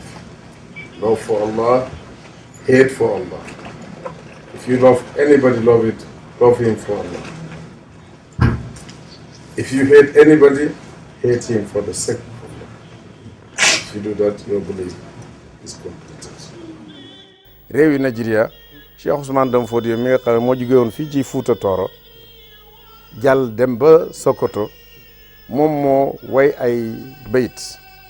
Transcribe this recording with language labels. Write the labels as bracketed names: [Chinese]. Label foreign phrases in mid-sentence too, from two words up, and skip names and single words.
[English] Love for Allah, hate for Allah. If you love anybody, love him for Allah. If you hate anybody, hate him for the sake of Allah. If you do that, your belief is completed. [Wolof] réewi Nigeria Cheikh Ousmane Dam Fodio mi nga xam ne moo jóge woon fii ci Fuuta Tooro jàll dem ba Sokoto moom moo way ay bayit